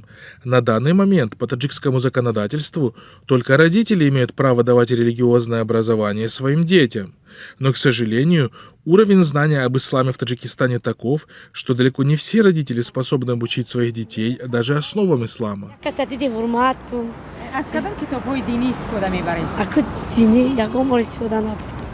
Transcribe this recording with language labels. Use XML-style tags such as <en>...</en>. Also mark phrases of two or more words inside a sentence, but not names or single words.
<ru>На данный момент по таджикскому законодательству только родители имеют право давать религиозное образование своим детям. Но, к сожалению, уровень знания об исламе в Таджикистане таков, что далеко не все родители способны обучить своих детей даже основам ислама.</ru> <fa>از کدام کتاب‌های دینی استفاده می‌برید؟</fa>